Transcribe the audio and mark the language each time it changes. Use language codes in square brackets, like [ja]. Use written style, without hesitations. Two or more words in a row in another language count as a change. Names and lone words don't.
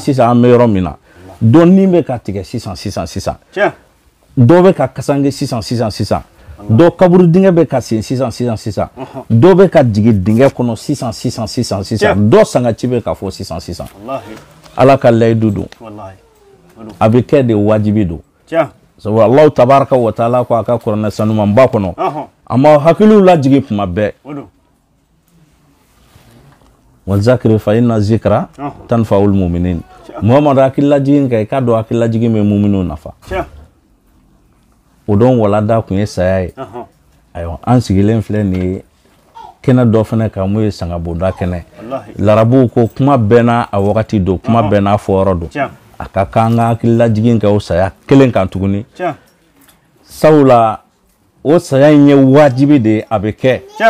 [bm] sisan an bɛ yɔrɔ min na dɔɔnin bɛ ka tigɛ sisan dɔw bɛ ka kasange sisan dɔw kaburu dingɛ bɛ ka sen sisan dɔw bɛ ka jigin dingɛ kɔnɔ sisan dɔw sangaci bɛ ka fɔ sisan ala ka layidu don a bɛ kɛ de wajibi don sabu [ar] الله تبارك وتعالى [bm] ko a ka kuranɛ sanumanba kɔnɔ an b'aw hakiliw lajigin tuma bɛɛ [ar] وذكر فإن الذكرى تنفع المؤمنين [bm] Muhamadu hakili lajigin kɛ i k'a dɔn hakili lajigin bɛ mu'minu nafa o don walada kun ye saya ye ayiwa an sigilen filɛ nin ye kɛnɛ dɔ fana kan mun ye sangabonda kɛnɛ larabuw ko kuma bɛɛ n'a a wagati don kuma bɛɛ n'a fɔyɔrɔ don a ka kan ka hakili lajigin kɛ o saya kelen kan tuguni sabula o saya in ye wajibi de ye a bɛ kɛ